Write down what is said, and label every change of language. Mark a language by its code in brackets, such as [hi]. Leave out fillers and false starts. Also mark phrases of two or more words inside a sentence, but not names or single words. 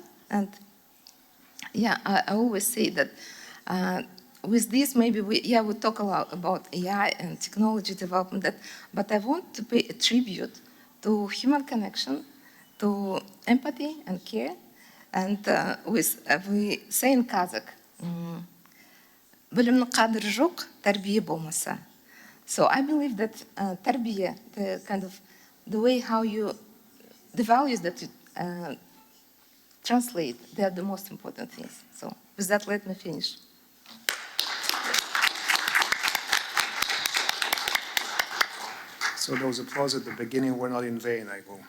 [en] And yeah, I always say that with this, maybe we talk a lot about AI and technology development, but I want to pay a tribute to human connection, to empathy and care. And we say in Kazakh, [kk] білімнің қадірі жоқ, тәрбие болмаса. [en] So I believe that тәрбие, the way how the values that you translate, they are the most important things. So with that, let me finish. So those applause at the beginning were not in vain, I will.